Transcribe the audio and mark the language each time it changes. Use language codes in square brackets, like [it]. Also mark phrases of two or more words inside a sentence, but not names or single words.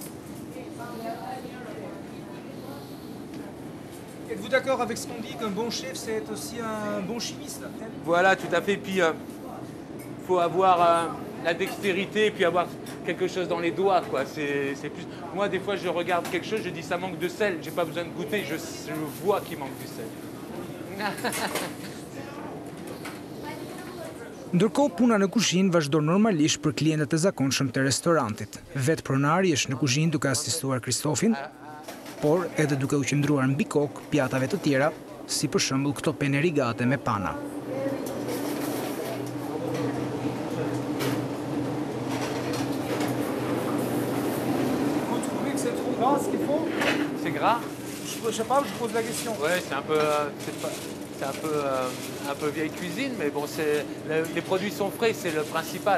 [fr] Êtes-vous d'accord avec ce qu'on dit qu'un bon chef, c'est aussi un bon chimiste? Voilà, tout à fait. Puis, faut avoir la dextérité et puis avoir quelque chose dans les doigts, quoi. C'est plus... Moi, des fois, je regarde quelque chose, je dis ça manque de sel. J'ai pas besoin de goûter, je vois qu'il manque du sel. [sq] Ndërkohë puna në kuzhinë vazhdon normalisht për klientët e zakonshëm të restorantit. Vetë pronari është në kuzhinë duke asistuar Kristofin, por edhe duke u qëndruar mbi kokë pjatave të tjera, si për shembull këto [it] pene rigate [sq] me pana. [fr] Vous trouvez que c'est trop gras ce qu'il faut? C'est gras? Je sais pas, je pose la question. Ouais, c'est un peu... c'est un peu vieille cuisine, mais bon, les produits sont frais, c'est le principal.